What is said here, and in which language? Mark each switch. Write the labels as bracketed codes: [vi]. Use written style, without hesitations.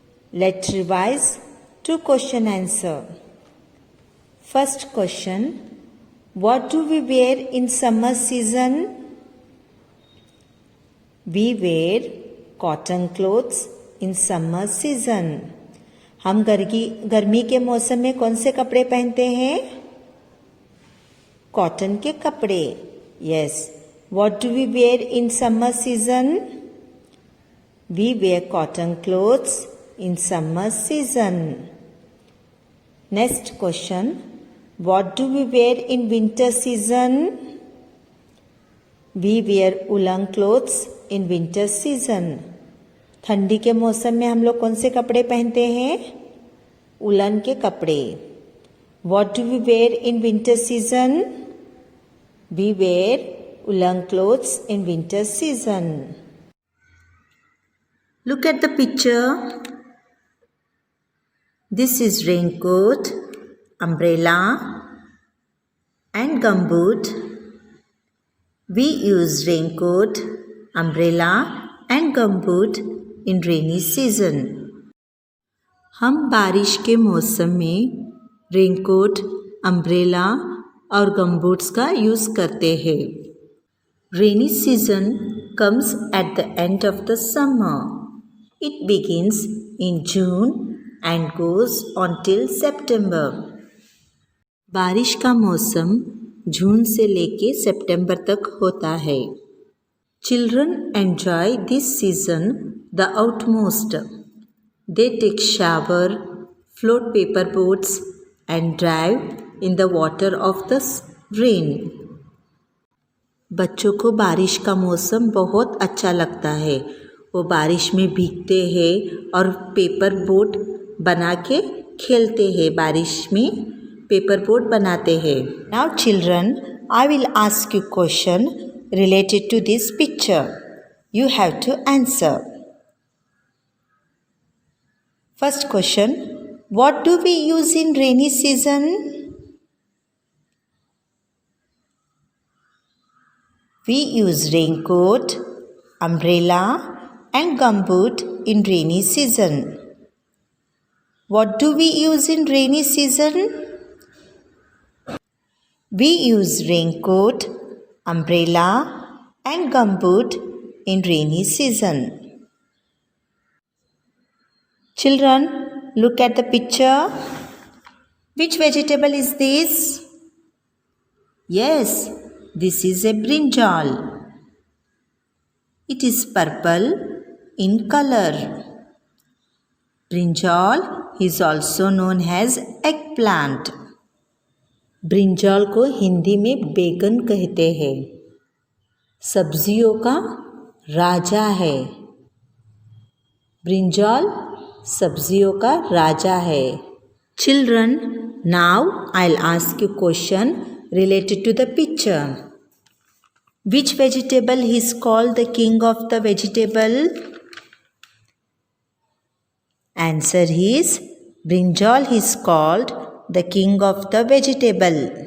[en] Let's revise 2 question answer. First question, what do we wear in summer season? We wear cotton clothes in summer season. [hi] हम गर्मी के मौसम में कौन से कपड़े पहनते हैं? कॉटन के कपड़े. Yes. [en] What do we wear in summer season? We wear cotton clothes in summer season. Next question, what do we wear in winter season? We wear woolen clothes in winter season. [hi] ठंडी के मौसम में हम लोग कौन से कपड़े पहनते हैं? उलन के कपड़े. [en] What do we wear in winter season? We wear woolen clothes in winter season. Look at the picture. This is raincoat, umbrella and gumboot. We use raincoat, umbrella and gumboot in rainy season. [hi] हम बारिश के मौसम में raincoat, umbrella और गमबूट्स का use करते हैं. [en] Rainy season comes at the end of the summer. It begins in June and goes until September. [hi] बारिश का मौसम जून से लेके सितंबर तक होता है. [en] Children enjoy this season the utmost. They take shower, float paper boats and drive in the water of the rain. [hi] बच्चों को बारिश का मौसम बहुत अच्छा लगता है. वो बारिश में भीगते हैं और पेपर बोट बना के खेलते हैं. बारिश में पेपर बोट बनाते हैं. [en] Now children, I will ask you question related to this picture. You have to answer. First question, what do we use in rainy season? We use raincoat, umbrella and gumboot in rainy season. What do we use in rainy season? We use raincoat, umbrella and gumboot in rainy season. Children, look at the picture. Which vegetable is this? Yes, this is a brinjal. It is purple in color. Brinjal is also known as eggplant. [hi] Brinjal को हिंदी में बैगन कहते हैं. सब्जियों का राजा है. Brinjal सब्जियों का राजा है. [en] Children, now I'll ask you question related to the picture. Which vegetable is called the king of the vegetable? Answer is brinjal is called the king of the vegetable.